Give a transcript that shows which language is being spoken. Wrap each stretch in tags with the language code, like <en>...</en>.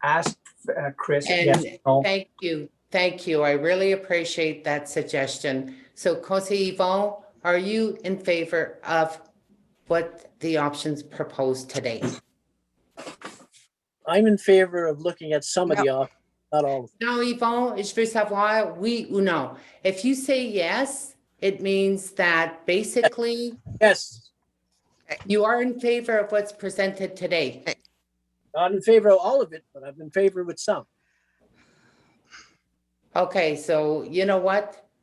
<en>Ask Chris yes or no. Thank you. I really appreciate that suggestion. So Conseil Yvonne, are you in favor of what the options proposed today? I'm in favor of looking at some of the options, not all of them.</en> <fr>No, Yvonne, je veux savoir oui ou non.</fr> <en>If you say yes, it means that basically Yes, you are in favor of what's presented today. not in favor of all of it, but I'm in favor with some. Okay, so you know what?</en>